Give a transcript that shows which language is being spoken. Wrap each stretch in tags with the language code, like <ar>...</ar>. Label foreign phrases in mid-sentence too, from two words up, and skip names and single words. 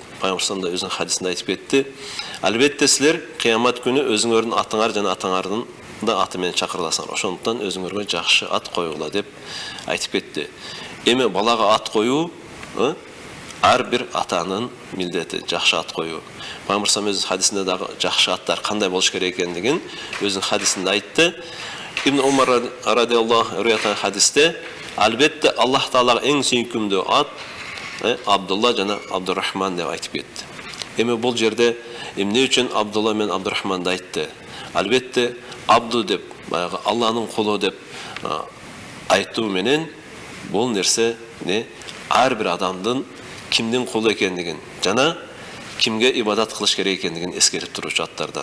<ky>Пайгамбар саллам да өзүнүн хадисинде айтып кетти. Албетте силер кыямат күнү өзүңөрдүн атыңар жана атаңардын да аты менен чакырыласыңар. Ошондуктан өзүңөргө жакшы ат коюгула деп айтып кетти. Эми балага ат коюу ар бир атанын милдети, жакшы ат коюу. Пайгамбар саллам өзүнүн хадисинде дагы жакшы аттар кандай болуш керек экендигин өзүнүн хадисинде айтты. Ибн Умар</ky> <ar>رضي الله عنه</ar> <ky>хадисте албетте Аллах Таалага эң сүйкүмдүү ат Абдулла жана Абдурахман деп айтып кетти. Эми бул жерде эмне үчүн Абдулла менен Абдурахманды айтты? Албетте Абду деп, баягы Алланын кулу деп айтуу менен бул нерсе ар бир адамдын кимдин кулу экендигин жана кимге ибадат кылыш керек экендигин эскерип туручу аттардан.</ky>